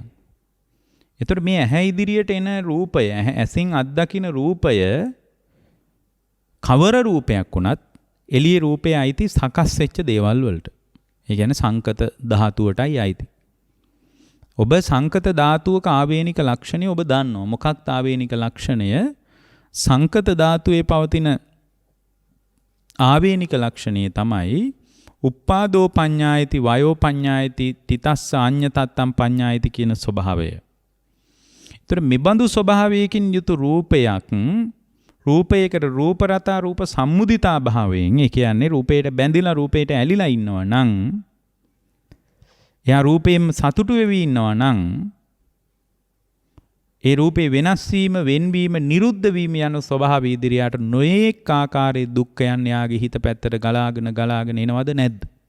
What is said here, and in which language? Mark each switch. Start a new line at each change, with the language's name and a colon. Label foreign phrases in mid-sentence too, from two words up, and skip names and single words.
Sinhala: එතකොට මේ ඇහැ ඉදිරියට එන රූපය, ඇසින් අත්දකින රූපය කවර රූපයක් වුණත් එළිය රූපය අයිති සකස් වෙච්ච දේවල් වලට. ඒ කියන්නේ සංකත ධාතුවටයි අයිති. ඔබ සංකත ධාතුවක ආවේනික ලක්ෂණය ඔබ දන්නවා. මොකක්ද ආවේනික ලක්ෂණය? සංකත ධාතුවේ පවතින ආවේනික ලක්ෂණය තමයි
Pali: උප්පාදෝ පඤ්ඤායති වයෝ පඤ්ඤායති තිතස්ස අඤ්ඤතත්තම් පඤ්ඤායති
Sinhala: කියන ස්වභාවය. ඒතර මෙබඳු ස්වභාවයකින් යුතු රූපයකට
Pali: රූප රතා රූප සම්මුදිතා
Sinhala: භාවයෙන්, ඒ කියන්නේ රූපයට බැඳිලා රූපයට ඇලිලා ඉන්නවා නම්, එයා රූපයෙන් සතුටු වෙවි ඉන්නවා නම්, ඒ රූපේ වෙනස් වීම, වෙන්වීම, නිරුද්ධ වීම යන ස්වභාවය ඉදිරියට නොඑක ආකාරයේ දුක්ඛයන් යාගේ හිත පැත්තට ගලාගෙන එනවද නැද්ද?